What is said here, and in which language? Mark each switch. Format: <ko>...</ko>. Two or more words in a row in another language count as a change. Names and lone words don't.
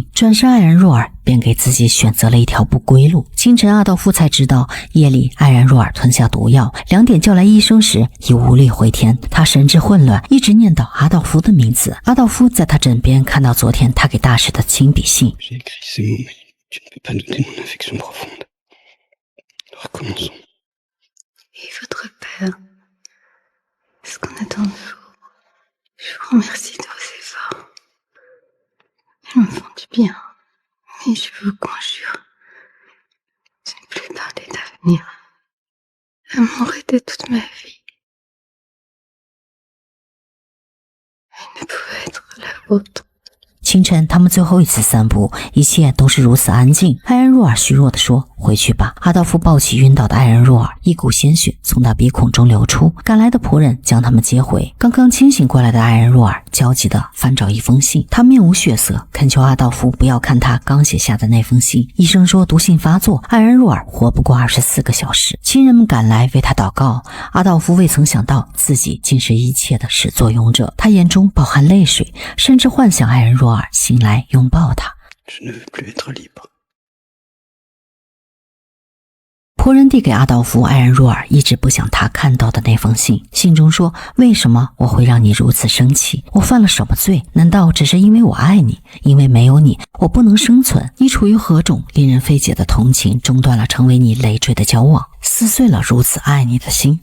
<zh>转身，艾然若尔便给自己选择了一条不归路。清晨，阿道夫才知道夜里艾然若尔吞下毒药，2点叫来医生时已无力回天。他神志混乱，一直念叨阿道夫的名字。阿道夫在他枕边看到昨天他给大使的亲笔信。</zh> <fr>J'ai écrit ces mots, mais tu ne peux pas douter mon affection profonde. Recommençons. Et votre père, ce qu'on attend de vous, je vous remercie de vos efforts. Ils me font du bien, mais je vous conjure de ne plus parler d'avenir. L'amour était toute ma vie. Elle ne pouvait être la vôtre.</fr> <zh>清晨，他们最后一次散步，一切都是如此安静。艾然若尔虚弱地说：“回去吧。”阿道夫抱起晕倒的艾然若尔，一股鲜血从他鼻孔中流出。赶来的仆人将他们接回。刚刚清醒过来的艾然若尔焦急地翻找一封信，他面无血色，恳求阿道夫不要看他刚写下的那封信。医生说毒性发作，艾然若尔活不过24个小时。亲人们赶来为他祷告。阿道夫未曾想到自己竟是一切的始作俑者，他眼中饱含泪水，甚至幻想艾然若尔醒来拥抱他。</zh> <fr>Je ne veux plus être libre.</fr> <zh>仆人递给阿道夫艾然若尔一直不想他看到的那封信，信中说：“为什么我会让你如此生气？我犯了什么罪？难道只是因为我爱你？因为没有你，我不能生存？你处于何种令人费解的同情，中断了成为你累赘的交往，撕碎了如此爱你的心？</zh>